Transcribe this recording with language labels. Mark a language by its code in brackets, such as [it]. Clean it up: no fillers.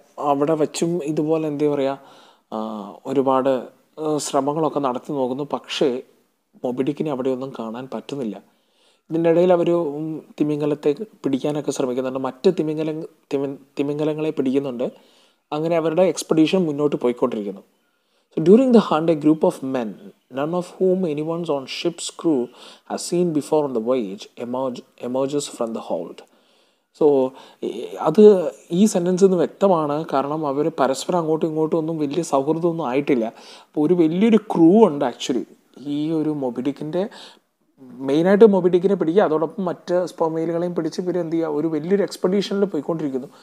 [ml] അവിടെ വച്ചും ഇതുപോലെ എന്താ പറയുക ഒരുപാട് ശ്രമങ്ങളൊക്കെ നടത്തി നോക്കുന്നു. പക്ഷേ മൊബിഡിക്കിനെ അവിടെയൊന്നും കാണാൻ പറ്റുന്നില്ല. ഇതിൻ്റെ ഇടയിൽ അവർ തിമിംഗലത്തെ പിടിക്കാനൊക്കെ ശ്രമിക്കുന്നുണ്ട്, മറ്റ് തിമിംഗലങ്ങളെ പിടിക്കുന്നുണ്ട്. അങ്ങനെ അവരുടെ എക്സ്പെഡീഷൻ മുന്നോട്ട് പോയിക്കൊണ്ടിരിക്കുന്നു. [en] So during the hunt, a group of men, none of whom anyone on ship's crew has seen before on the voyage, emerges from the hold. [ml] So അത് ഈ സെൻറ്റൻസിൽ നിന്ന് വ്യക്തമാണ്. കാരണം അവർ പരസ്പരം അങ്ങോട്ടും ഇങ്ങോട്ടും ഒന്നും വലിയ സൗഹൃദമൊന്നും ആയിട്ടില്ല. അപ്പോൾ ഒരു വലിയൊരു ക്രൂ ഉണ്ട് ആക്ച്വലി ഈ ഒരു മൊബിഡിക്കിൻ്റെ. മെയിനായിട്ട് മൊബിഡിക്കിനെ പിടിക്കുക, അതോടൊപ്പം മറ്റ് സ്പേം വെയിലുകളെയും പിടിച്ച് ഇവർ എന്ത് ചെയ്യുക, ഒരു വലിയൊരു എക്സ്പെഡീഷനിൽ പോയിക്കൊണ്ടിരിക്കുന്നു.